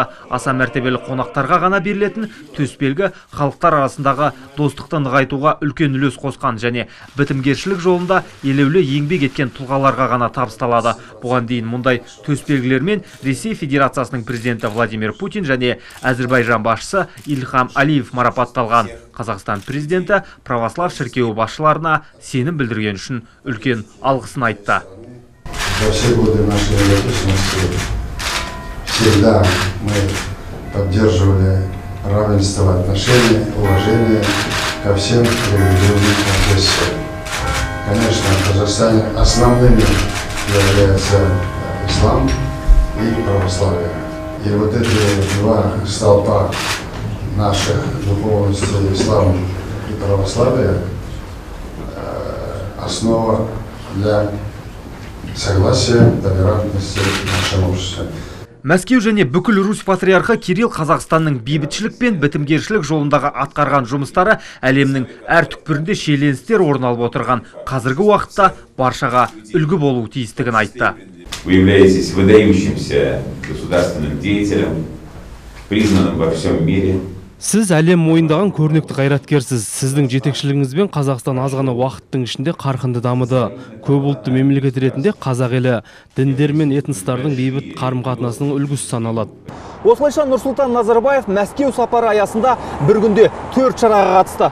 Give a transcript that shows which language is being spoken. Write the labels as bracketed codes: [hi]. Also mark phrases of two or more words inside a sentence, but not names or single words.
[kk] Аса мәртебелі қонақтарға ғана берілетін төсбелгі халықтар арасындағы достықты нығайтуға үлкен үлес қосқан және бітімгершілік жолында елеулі еңбек еткен тұлғаларға ғана табысталады. Бұған дейін мұндай төсбелгілермен Ресей Федерациясының президенті Владимир Путин және Әзірбайжан басшысы Ильхам Алиев марапатталған. Қазақстан президенті православ шіркеуі басшыларына сенім білдірген үшін үлкен алғысын айтты. [ru] За все годы нашей независимости всегда мы поддерживали равенство в отношении, уважение ко всем религиозным конфессиям. Конечно, в Казахстане основными являются ислам и православие. И вот эти два столпа наших духовности, ислам и православие, основа для согласия, толерантности в нашем обществе. [kk] Мәскеу және бүкіл Русь патриархы Кирилл Қазақстанның бейбітшілік пен бітімгершілік жолындағы атқарған жұмыстары әлемнің әр түкпірінде шиеленістер орын алып отырған қазіргі уақытта баршаға үлгі болуы тиістігін айтты. [ru] Вы являетесь выдающимся государственным деятелем, признанным во всем мире. [kk] Сіз әлем мойындаған көрнекті қайраткерсіз. Сіздің жетекшілігіңізбен Қазақстан аз ғана уақыттың ішінде қарқынды дамыды. Көп ұлтты мемлекет ретінде қазақ елі діндер мен этностардың бейбіт қарым-қатынасының үлгісі саналады. Осылайша Нұрсұлтан Назарбаев Мәскеу сапары аясында бір күнде 4 шараға қатысты.